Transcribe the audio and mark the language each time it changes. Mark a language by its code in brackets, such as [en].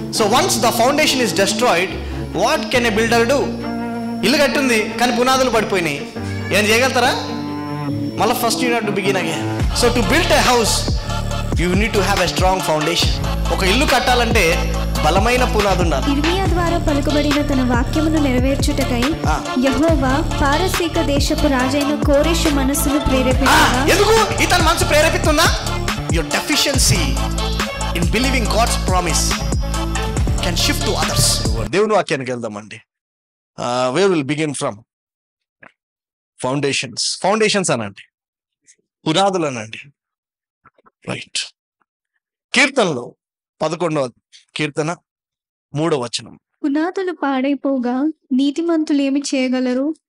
[en] So once the foundation is destroyed, what can a builder do? [te] ఇల్లు కట్టింది కానీ పునాదులు పడిపోయినాయి, ఏం చేయగలుగుతారా? మళ్ళీ [en] First you need to begin again. So to build a house you need to have a strong foundation. [te] ఒక ఇల్లు కట్టాలంటే బలమైన పునాది ఉండాలి. ఇర్మియా ద్వారా పలుకబడిన తన వాక్యమును నెరవేర్చుటకై యెహోవా పారసీక దేశపు రాజైన కోరెషు మనస్సును ప్రేరేపించగా. ఎందుకు ఇతని మనసు ప్రేరేపిస్తుందా? [en] Your deficiency in believing God's promise can shift to others. [te] దేవుని వాక్యానికి వెళ్దామండి. [en] Where will begin from? [te] Foundations అనండి, పునాదులు అనండి. రైట్. కీర్తనలో 11వ కీర్తన 3వ వచనం. పునాదులు పాడైపోగా నీతిమంతులు ఏమి చేయగలరు?